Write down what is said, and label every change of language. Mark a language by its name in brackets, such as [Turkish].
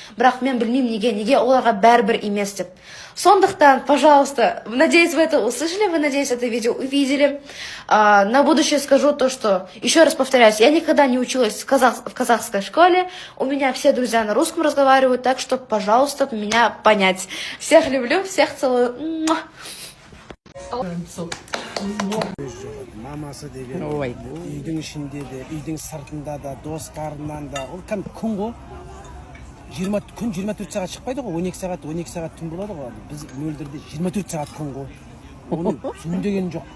[Kazakh] Бірақ мен білмеймін неге оларға бәрібір емес деп. [Russian] Сондықтан, пожалуйста, надеюсь, вы это услышали, вы, надеюсь, это видео увидели. На будущее скажу то, что, еще раз повторяюсь, я никогда не училась в казахской школе, у меня все друзья на русском разговаривают, так что, пожалуйста, меня понять. Всех люблю, всех целую. [Kazakh] Мамасы деген үйдің ішінде де, үйдің сыртында да, достарынан да, ол кәдімгі күн ғой. 24 сағат шықпайды ғой, 12 сағат түн болады ғой. Біз мөлдірде 24 сағат күн ғой. Оны түн деген жоқ.